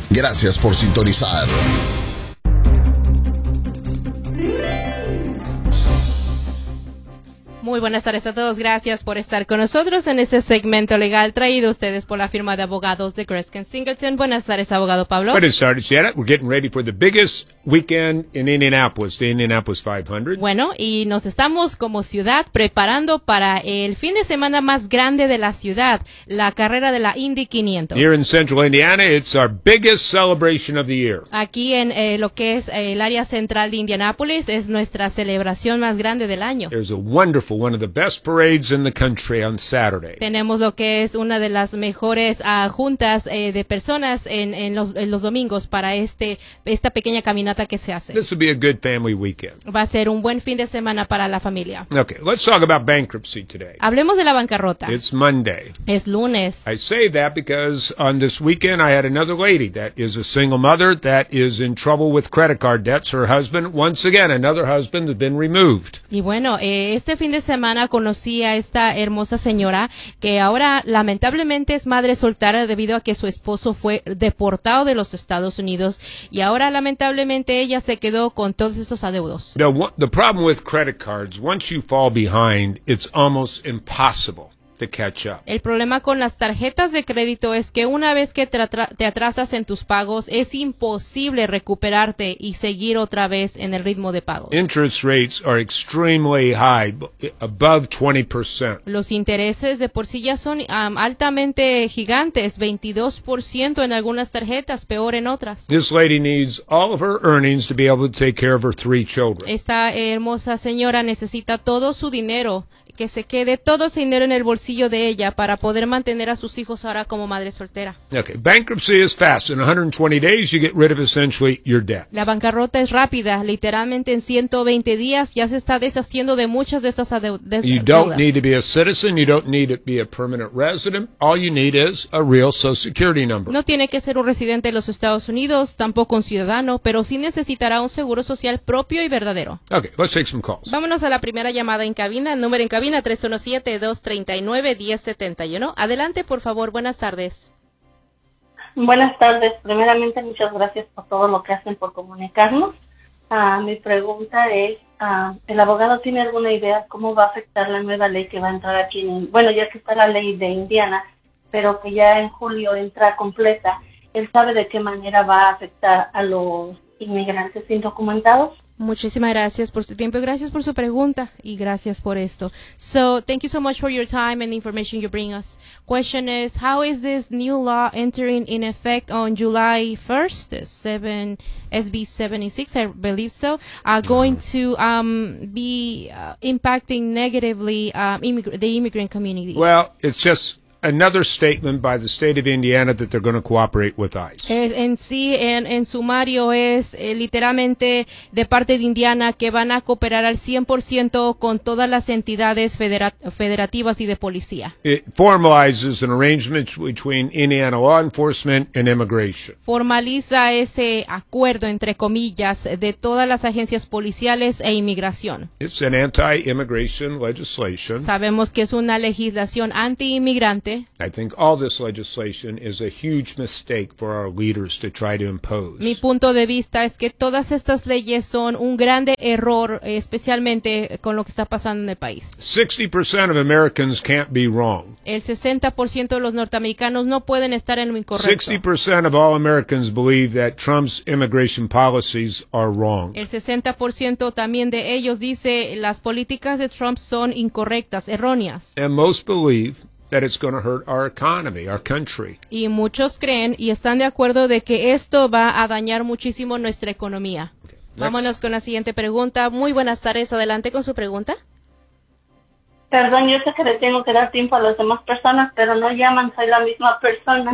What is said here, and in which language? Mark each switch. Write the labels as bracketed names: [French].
[Spanish] Gracias por sintonizar. Muy buenas tardes a todos. Gracias por estar con nosotros en este segmento legal traído a ustedes por la firma de abogados de Greskin Singleton. Buenas tardes, abogado Pablo. Buenas tardes, Janet. [English] We're getting ready for the biggest weekend in Indianapolis, the Indianapolis 500. [Spanish] Bueno, y nos estamos como ciudad preparando para el fin de semana más grande de la ciudad, la carrera de la Indy 500. [English] Here in Central Indiana, it's our biggest celebration of the year. [Spanish] Aquí en lo que es el área central de Indianapolis, es nuestra celebración más grande del año. [English] There's a wonderful for one of the best parades in the country on Saturday. [Spanish] Tenemos lo que es una de las mejores juntas de personas en los domingos para esta pequeña caminata que se hace. [English] This will be a good family weekend. [Spanish] Va a ser un buen fin de semana para la familia. [English] Okay, let's talk about bankruptcy today. [Spanish] Hablemos de la bancarrota. [English] It's Monday. [Spanish] Es lunes. [English] I say that because on this weekend I had another lady that is a single mother that is in trouble with credit card debts. Her husband, once again, another husband has been removed. [Spanish] Y bueno, este fin de semana conocí a esta hermosa señora que ahora lamentablemente es madre soltera debido a que su esposo fue deportado de los Estados Unidos y ahora lamentablemente ella se quedó con todos esos adeudos. [English] The problem with credit cards, once you fall behind, it's almost impossible to catch up. [Spanish] El problema con las tarjetas de crédito es que una vez que te atrasas en tus pagos, es imposible recuperarte y seguir otra vez en el ritmo de pagos. [English] Interest rates are extremely high, above 20%. [Spanish] Los intereses de por sí ya son altamente gigantes, 22% en algunas tarjetas, peor en otras. [English] This lady needs all of her earnings to be able to take care of her three children. [Spanish] Esta hermosa señora necesita todo su dinero, que se quede todo ese dinero en el bolsillo de ella para poder mantener a sus hijos ahora como madre soltera. [English] Okay, bankruptcy is fast. In 120 days you get rid of essentially your debt. [Spanish] La bancarrota es rápida, literalmente en 120 días ya se está deshaciendo de muchas de estas deudas. [English] You don't need to be a citizen, you don't need to be a permanent resident. All you need is a real social security number. [Spanish] No tiene que ser un residente de los Estados Unidos, tampoco un ciudadano, pero sí necesitará un seguro social propio y verdadero. [English] Okay, let's take some calls. [Spanish] Vámonos a la primera llamada en cabina, el número en cabina 317-239-1071. Adelante, por favor. Buenas tardes. Buenas tardes. Primeramente, muchas gracias por todo lo que hacen por comunicarnos. Mi pregunta es, ¿el abogado tiene alguna idea cómo va a afectar la nueva ley que va a entrar aquí? Bueno, ya que está la ley de Indiana, pero que ya en julio entra completa. ¿Él sabe de qué manera va a afectar a los inmigrantes indocumentados? Muchísimas gracias por su tiempo, gracias por su pregunta y gracias por esto. [English] So, thank you so much for your time and the information you bring us. Question is, how is this new law entering in effect on July 1st, SB 76, I believe so, going to be impacting negatively the immigrant community? Well, it's just another statement by the state of Indiana that they're going to cooperate with ICE. [Spanish] En sumario es literalmente de parte de Indiana que van a cooperar al 100% con todas las entidades federativas y de policía. [English] It formalizes an arrangement between Indiana law enforcement and immigration. [Spanish] Formaliza ese acuerdo entre comillas de todas las agencias policiales e inmigración. [English] It's an anti-immigration legislation. [Spanish] Sabemos que es una legislación anti-inmigrante. [English] I think all this legislation is a huge mistake for our leaders to try to impose. [Spanish] Mi punto de vista es que todas estas leyes son un grande error, especialmente con lo que está pasando en el país. [English] 60% of Americans can't be wrong. [Spanish] El 60% de los norteamericanos no pueden estar en lo incorrecto. [English] 60% of all Americans believe that Trump's immigration policies are wrong. [Spanish] El 60% también de ellos dice las políticas de Trump son incorrectas, erróneas. [English] And most believe that it's going to hurt our economy, our country. [Spanish] Y muchos creen y están de acuerdo de que esto va a dañar muchísimo nuestra economía. Okay, vámonos con la siguiente pregunta. Muy buenas tardes. Adelante con su pregunta. Perdón, yo sé que le tengo que dar tiempo a las demás personas, pero no llaman, soy la misma persona.